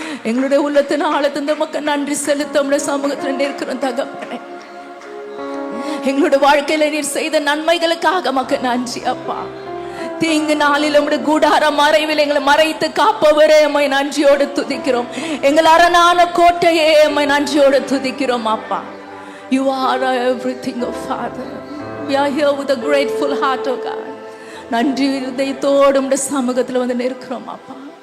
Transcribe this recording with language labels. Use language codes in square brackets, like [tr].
[ta] எங்களுடைய உள்ளத்தின் ஆழத்தின் மக்க நன்றி செலுத்த உங்களுடைய சமூகத்தில் நிற்கிறோம் தகப்பனே. எங்களுடைய வாழ்க்கையில நீர் செய்த நன்மைகளுக்காக மக்க நன்றி அப்பா. தீங்கு நாளில் உம்முடைய கூடார மறைவில் எங்களை மறைத்து காப்பவரே, எம்மை நன்றியோடு துதிக்கிறோம். எங்கள் அரணான கோட்டையே, எம்மை நன்றியோடு துதிக்கிறோம் அப்பா. [en] You are everything, oh Father. We are here with a grateful heart, oh God. [ta] நன்றி இதயத்தோடு உம்முடைய சமூகத்தில் வந்து நிற்கிறோம் அப்பா.